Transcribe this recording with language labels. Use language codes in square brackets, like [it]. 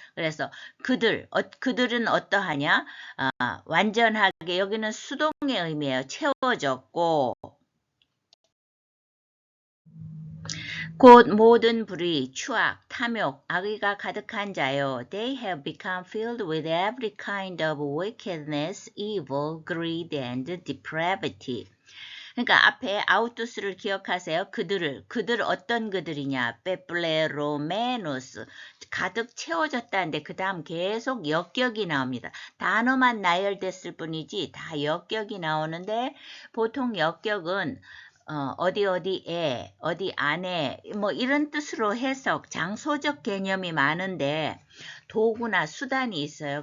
[ko] 그래서 그들은 어떠하냐? 완전하게 여기는 수동의 의미예요. 채워졌고 곧 모든 불의, 추악, 탐욕, 악의가 가득한 자요. [en] They have become filled with every kind of wickedness, evil, greed, and depravity. [ko] 그러니까 앞에 아우투스를 기억하세요. 그들 어떤 그들이냐? 페플레로메노스 가득 채워졌다는데 그 다음 계속 역격이 나옵니다. 단어만 나열됐을 뿐이지 다 역격이 나오는데 보통 역격은 어디에, 어디 안에 뭐 이런 뜻으로 해석, 장소적 개념이 많은데 도구나 수단이 있어요.